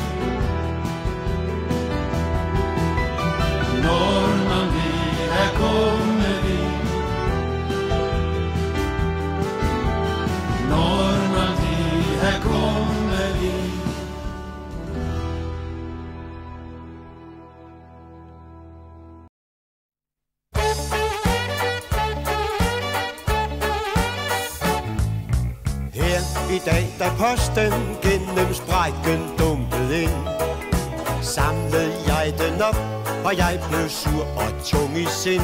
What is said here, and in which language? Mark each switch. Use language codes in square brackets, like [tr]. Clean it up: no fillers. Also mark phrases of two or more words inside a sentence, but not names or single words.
[sv] Normandie, här kommer vi. Normandie, här kommer vi. [da] I dag, da posten gennem sprækken dumpede ind, samlede jeg den op, og jeg blev sur og tung i sind.